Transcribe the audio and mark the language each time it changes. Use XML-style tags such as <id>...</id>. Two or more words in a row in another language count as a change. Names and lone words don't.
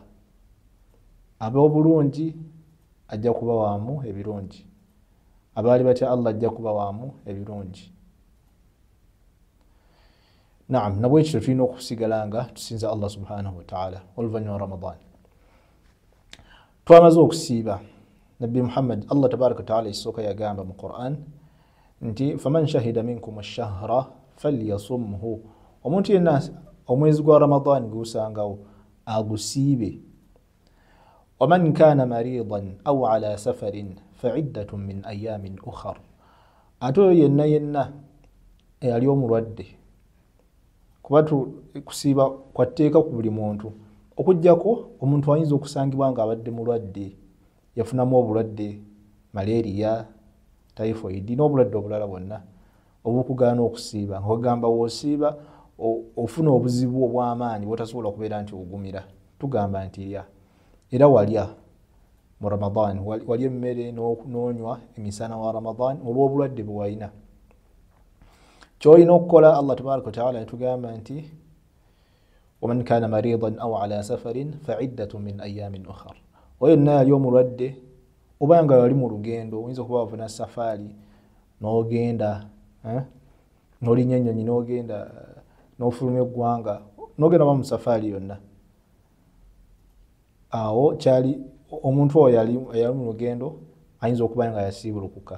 <lg>Ab'obulungi ajja kubawaamu ebirungi, abaali batya Allah ajja kubawaamu ebirungi. Naam, nabwekityo tulina okusigala nga tusinza Allah</lg> <ar>سبحانه وتعالى</ar> <lg>oluvannyuma Ramadan. Twamaze okusiiba, Nabbi Muhammad Allah</lg> <ar>تبارك وتعالى</ar> <lg>isooka yagamba mu Qur'an nti</lg> <ar>فمن شهد منكم الشهر فليصمه.</ar> <lg>Omuntu yenna omwezi gwa Ramadan gusangawo agusiibe.</lg> <ar>ومن كان مريضا أو على سفر فعدة من أيام أخر.</ar> <lg>Ato yenna yali omulwadde, kuba kusiiba kwatteeka ku buli muntu okuggyako omuntu ayinza okusangibwa nga abadde mulwadde, yafunamu obulwadde malaria, typhoid n'obulwadde obulala bwonna obukugaana okusiiba. Ng'ogamba w'osiiba ofuna obuzibu obw'amaanyi bw'otasobola kubeera nti ogumira. Tugamba nti era walya mu Ramadan, walya emmere n'onywa emisana wa Ramadan olw'obulwadde bwe walina. Ky'olina okukola, Allah</lg> <ar>تبارك وتعالى</ar> <lg>yatugamba nti</lg> <ar>ومن كان مريضا أو على سفر فعدة من أيام أخر.</ar> <lg>Oyo yenna yali omulwadde oba nga yali mu lugendo, oyinza okuba wavuna safaari n'ogenda n'olinya ennyonyi n'ogenda n'ofuluma eggwanga n'ogenda ba mu safaari yonna. Awo kyali omuntu oyo yali mu lugendo ayinza okuba nga yasiibulukuka.</lg>